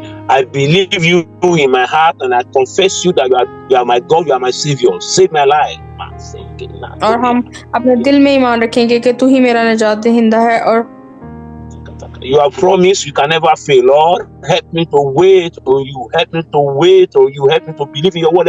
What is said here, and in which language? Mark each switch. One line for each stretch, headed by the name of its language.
English: I believe you in my heart and I confess you that you are my God, you are my Savior. Save my life.
Hindi: और हम अपने दिल में ईमान रखेंगे कि तू ही मेरा निजात दहिंदा है और
English: You have promised you can never fail. Lord, help me to wait on you. Help me to wait on you. Help me to believe in your word.